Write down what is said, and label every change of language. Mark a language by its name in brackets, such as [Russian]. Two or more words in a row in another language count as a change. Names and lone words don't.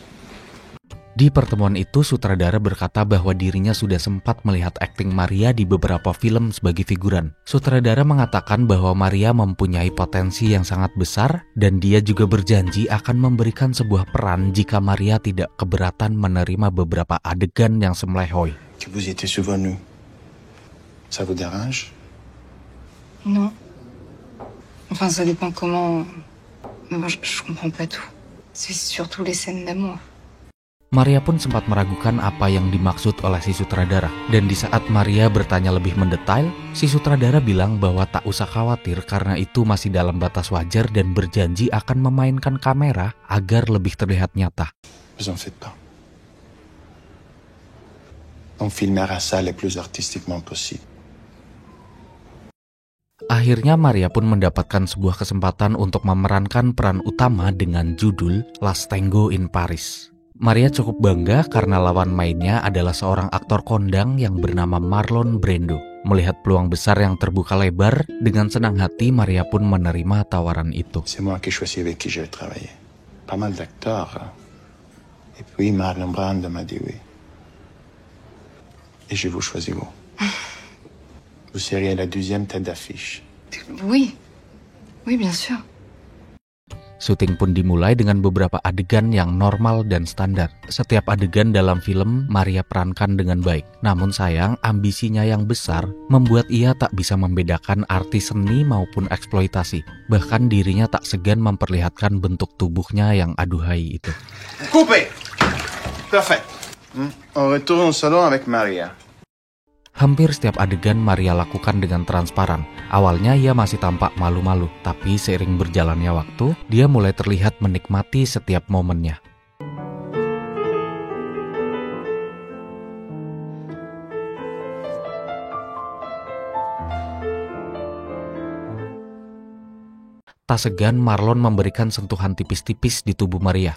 [Indonesian] Di pertemuan itu, sutradara berkata bahwa dirinya sudah sempat melihat akting Maria di beberapa film sebagai figuran. Sutradara mengatakan bahwa Maria mempunyai potensi yang sangat besar dan dia juga berjanji akan memberikan sebuah peran jika Maria tidak keberatan menerima beberapa adegan yang semlehoi. [French] Que vous y étiez souvenu. Ça vous dérange? Non. Enfin, ça dépend comment... Mais moi, je comprends pas tout. C'est surtout les scènes d'amour. [Indonesian] Maria pun sempat meragukan apa yang dimaksud oleh si sutradara. Dan di saat Maria bertanya lebih mendetail, si sutradara bilang bahwa tak usah khawatir karena itu masih dalam batas wajar dan berjanji akan memainkan kamera agar lebih terlihat nyata. [French] Vous en faites pas. On filmera ça le plus artistiquement possible. [Indonesian] Akhirnya Maria pun mendapatkan sebuah kesempatan untuk memerankan peran utama dengan judul Last Tango in Paris. Maria cukup bangga karena lawan mainnya adalah seorang aktor kondang yang bernama Marlon Brando. Melihat peluang besar yang terbuka lebar, dengan senang hati Maria pun menerima tawaran itu. [French] C'est moi qui choisis avec qui je vais travailler. Pas mal d'acteurs. Et puis Marlon Brando m'a dit oui. Et je vous choisis vous. Vous seriez la 12e tête d'affiche. Oui. Oui, bien sûr. [Indonesian] Syuting pun dimulai dengan beberapa adegan yang normal dan standar. Setiap adegan dalam film Maria perankan dengan baik. Namun sayang, ambisinya yang besar membuat ia tak bisa membedakan arti seni maupun eksploitasi. Bahkan dirinya tak segan memperlihatkan bentuk tubuhnya yang aduhai itu. [French] Coupé. Parfait. On retourne au salon avec Maria. [Indonesian] Hampir setiap adegan Maria lakukan dengan transparan. Awalnya ia masih tampak malu-malu, tapi seiring berjalannya waktu, dia mulai terlihat menikmati setiap momennya. Tak segan Marlon memberikan sentuhan tipis-tipis di tubuh Maria.